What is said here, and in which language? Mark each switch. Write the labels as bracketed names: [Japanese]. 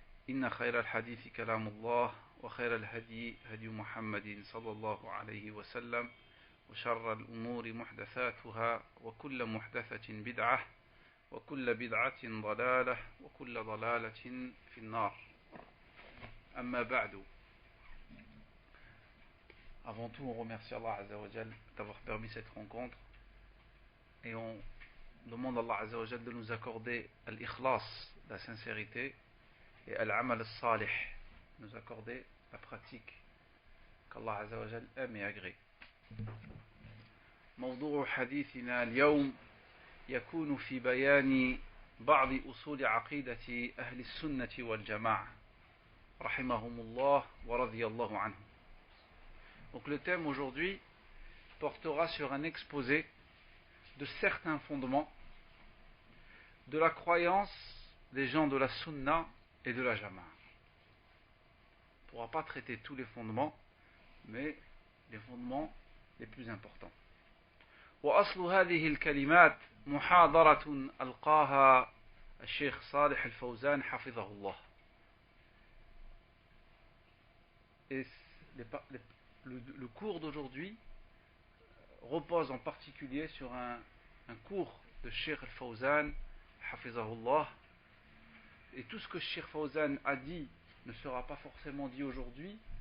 [Arabic] إن خير الحديث كلام الله وخير الهدي هدي محمد صلى الله عليه وسلم وشر الأمور محدثاتها وكل محدثة بدعة وكل بدعة ضلالة وكل ضلالة في النار أما بعد. [French] Avant tout, on remercie Allah Azza wa Jal d'avoir permis cette rencontre et on demande à Allah Azza wa Jal de nous accorder al-ikhlas, la sincérité, et al-amal al-salih, nous accorder la pratique qu'Allah Azza wa Jal aime et agrée. [Arabic] موضوع حديثنا اليوم يكون في بيان بعض أصول عقيدة أهل السنة والجماعة رحمهم الله ورضي الله عنهم. [French] Donc le thème aujourd'hui portera sur un exposé de certains fondements de la croyance des gens de la sunna et de la jama'a. On ne pourra pas traiter tous les fondements, mais les fondements les plus importants. [Arabic] وأصل هذه الكلمات محاضرة ألقاها الشيخ صالح الفوزان حفظه الله. [French] Et le cours d'aujourd'hui repose en particulier sur un cours de Cheikh Al-Fawzan Hafizahullah, et tout ce que Cheikh Fawzan a dit ne sera pas forcément dit aujourd'hui.